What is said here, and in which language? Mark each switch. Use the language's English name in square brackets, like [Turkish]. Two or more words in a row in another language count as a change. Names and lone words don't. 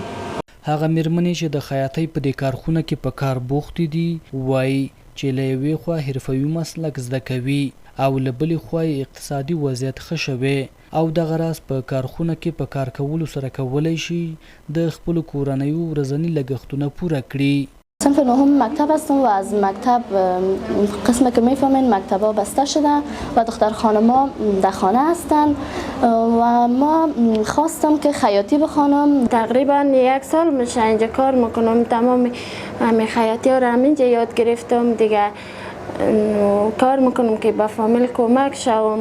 [Pashto] هغه میرمنې چې د خیاطۍ په دې کارخونه کې په کار بوختې دي وایي چې له یوې خوا حرفوي مسلک زده کوي او له بلې خوا اقتصادي وضعیت ښه شوی او دغه راز په کارخونه کې په کار کولو سره کولی شي د خپلو کورنیو ورځني لګښتونه پوره کړي. [Persian] صنف نهم مکتب هستم و از مکتب قسم که میفهمین مکتب ها بسته شده و دختر خانم ها در خانه هستند و ما خواستم که خیاطی بخوانم. تقریبا 1 سال میشه اینجا کار میکنم، تمام همین خیاطی ها رو همینجا یاد گرفتم دیگه، کار میکنم که به فامیل کمک شوم.